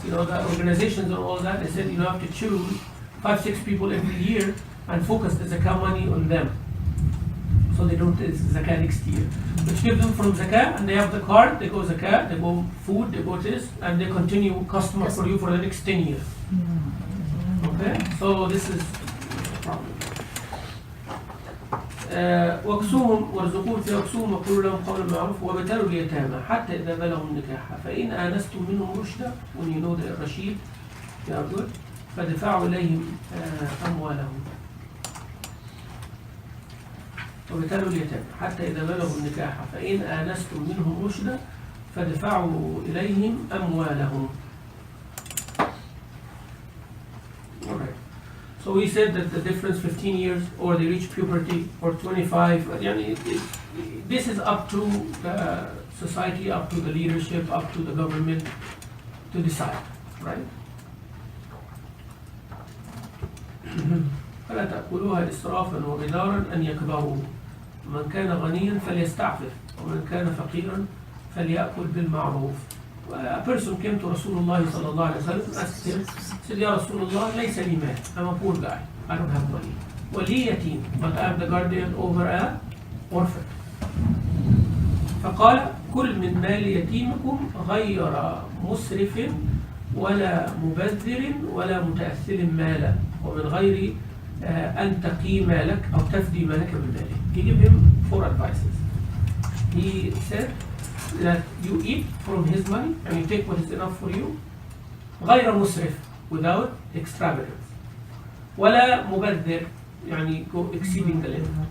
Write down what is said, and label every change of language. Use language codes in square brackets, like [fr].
[en] You know, the organizations and all that, they said you have to choose 5-6 people every year and focus the zakah money on them, so they don't take zakah next year. Which give them from zakah, and they have the card. They go zakah, they go food, they go this, and they continue customer for you for the next 10 years. Okay, so this is a problem. [ar] واكسوهم وارزقوهم في اكسوهم وقولوا لهم قولا معروفا وابتلوا اليتامى حتى اذا بلغوا النكاح فان انستم منهم رشدا, [en] when you know the rashid, they are good, [ar] فدفعوا إليهم أموالهم وابتلوا اليتامى حتى إذا بلغوا النكاح فإن آنستم منهم رشدا فدفعوا إليهم أموالهم. [en] Alright. So we said that the difference 15 years or they reach puberty or 25. This is up to the society, up to the leadership, up to the government to decide, right? [ar] فلا تأكلوها إسرافا وبدارا أن يكبروا من كان غنيا فليستعفف ومن كان فقيرا فليأكل بالمعروف. [en] A person came to Rasulullah sallallahu alaihi wasallam and asked him, said, Ya Rasulullah, [ar] ليس لي مال. [en] I'm a poor guy. I don't have money. [ar] ولي يتيم, [en] but I am the guardian over an orphan. فقال [ar] كل من مال يتيمكم غير مسرف ولا مبذر ولا متأثر مالا ومن غير أن تقي مالك أو تفدي مالك من ماله. [en] He gave him 4 advices. He said that you eat from his money and you take what is enough for you. [ar] غير مسرف, [en] without extravagance. [ar] ولا مبذر, [en] يعني go exceeding the limit.